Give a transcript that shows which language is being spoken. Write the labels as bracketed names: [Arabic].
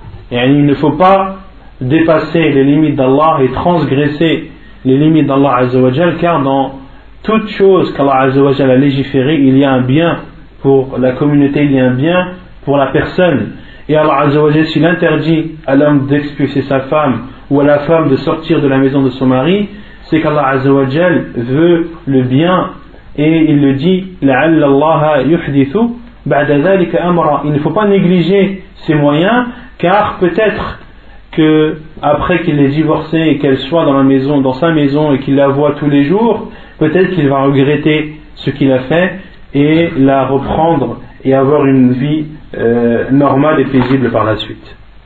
[French] Et il ne faut pas dépasser les limites d'Allah et transgresser les limites d'Allah Azza wa Jal, car dans toute chose qu'Allah Azza wa Jal a légiféré, il y a un bien pour la communauté, il y a un bien pour la personne. Et Allah Azza wa Jal, s'il interdit à l'homme d'expulser sa femme ou à la femme de sortir de la maison de son mari, c'est qu'Allah Azza wa Jal veut le bien. Et il le dit, [Arabic] لَعَلَّ اللَّهَ يُحْدِثُ بَعْدَ ذَلِكَ أَمْرًا. [French] Il ne faut pas négliger ces moyens, car peut-être que après qu'il ait divorcé et qu'elle soit dans la maison, dans sa maison, et qu'il la voit tous les jours, peut-être qu'il va regretter ce qu'il a fait et la reprendre et avoir une vie normale et paisible par la suite.